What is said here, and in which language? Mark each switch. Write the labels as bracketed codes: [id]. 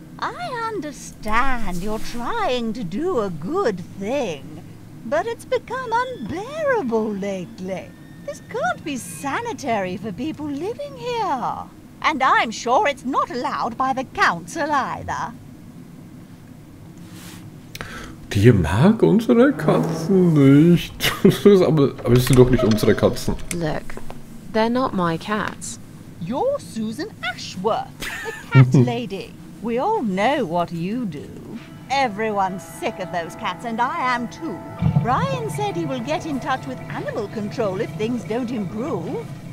[en] I understand you're trying to do a good thing, but it's become unbearable lately. This can't be sanitary for people living here. And I'm sure it's not allowed by the council either. [de] Die mag unsere Katzen nicht. aber es sind doch nicht unsere Katzen. [en] Look, they're not my cats. You're Susan Ashworth, the cat lady. We all know what you do. Everyone's sick of those cats, and I am too. Brian said he will get in touch with animal control if things don't improve.